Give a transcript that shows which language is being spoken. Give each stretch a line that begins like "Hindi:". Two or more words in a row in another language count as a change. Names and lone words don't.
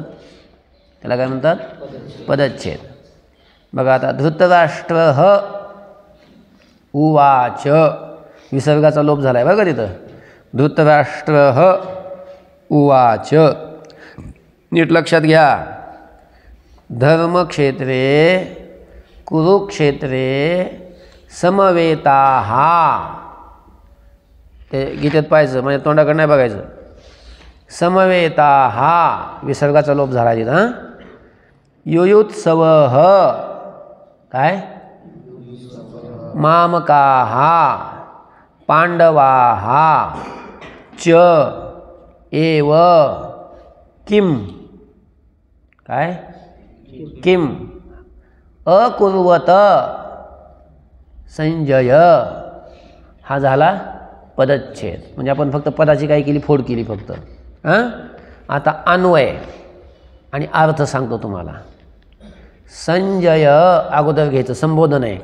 Marathi: त्याला काय म्हणतात? पदच्छेद. बघा आता
Sanskrit: धृतराष्ट्र उवाच,
Marathi: विसर्गाचा लोप झाला आहे बघा तिथं.
Sanskrit: धृतराष्ट्र उवाच.
Marathi: नीट लक्षात घ्या.
Sanskrit: धर्मक्षेत्रे कुरुक्षेत्रे समवेताः.
Marathi: ते गीतेत पाहायचं, म्हणजे तोंडाकडे नाही बघायचं. समवेताः विसर्गाचा लोप झाला तिथं. हां. युयुत्सवः काय?
Sanskrit: मामकाः पांडवाः च एव किम काय? किम अकुर्वत संजय.
Marathi: हा झाला पदच्छेद. म्हणजे आपण फक्त पदाची काय केली? फोड केली फक्त. हां. आता अन्वय आणि अर्थ सांगतो तुम्हाला. संजय अगोदर घ्यायचं, संबोधन आहे.